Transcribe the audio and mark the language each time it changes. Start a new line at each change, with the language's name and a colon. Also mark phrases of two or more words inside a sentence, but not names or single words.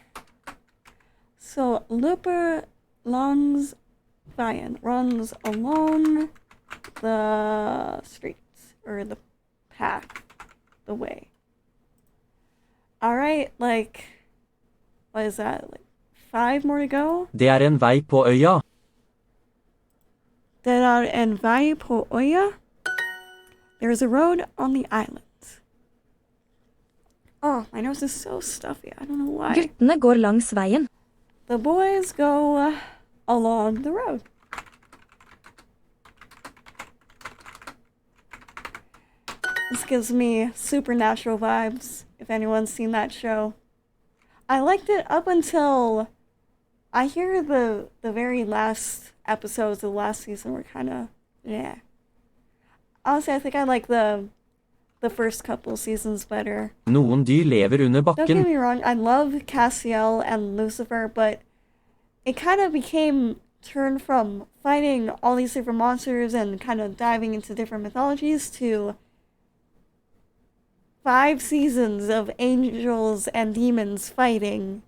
English: So,
Norwegian: Looper Langs Veien
English: runs along the streets, or the path, the way. Alright, like, what is that, like 5 more to go?
Norwegian: Det er en vei på øya. Det er en vei på øya.
English: There's a road on the island. Oh, my nose is so stuffy. I don't know why.
Norwegian: Guttene går langs veien.
English: The boys go along the road. This gives me supernatural vibes, if anyone's seen that show. I liked it up until I hear the very last episodes of the last season were kind of, yeah. Honestly, I think I like the first couple seasons better.
Norwegian: Noen dyr lever under
English: Don't get
Norwegian: bakken.
English: me wrong, I love Cassiel and Lucifer, but it kind of became turned from fighting all these different monsters and kind of diving into different mythologies to 5 seasons of angels and demons fighting.